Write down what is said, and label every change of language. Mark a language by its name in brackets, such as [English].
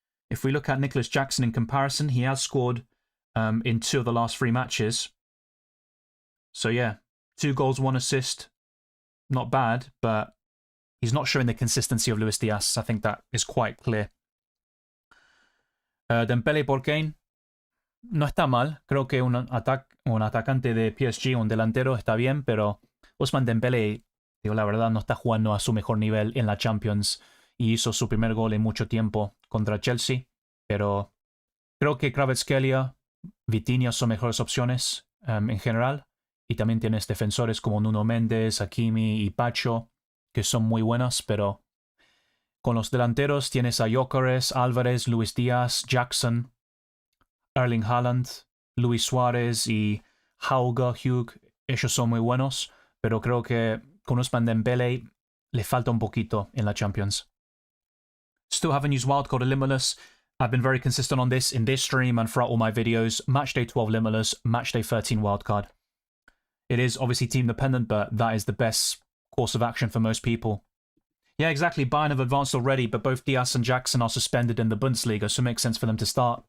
[English] If we look at Nicholas Jackson in comparison, he has scored in 2 of the last 3 matches. So yeah, 2 goals, 1 assist. Not bad, but he's not showing the consistency of Luis Diaz. I think that is quite clear. [Spanish] Dembele por Kane. No está mal. Creo que un atacante de PSG, un delantero, está bien, pero Ousmane Dembele, digo la verdad, no está jugando a su mejor nivel en la Champions y hizo su primer gol en mucho tiempo contra Chelsea, pero creo que Kvaratskhelia, Vitinha son mejores opciones en general, y y también tienes defensores como Nuno Méndez, Hakimi y Pacho, que son muy buenos, pero con los delanteros tienes a Gyökeres, Álvarez, Luis Díaz, Jackson, Erling Haaland, Luis Suárez y Hugh. Ellos son muy buenos, pero creo que con Ousmane Dembélé le falta un poquito en la Champions. [English] Still haven't used Wildcard or Limitless. I've been very consistent on this in this stream and throughout all my videos. Matchday 12 Limitless, Matchday 13 Wildcard. It is obviously team dependent, but that is the best course of action for most people. Yeah, exactly. Bayern have advanced already, but both Diaz and Jackson are suspended in the Bundesliga, so it makes sense for them to start.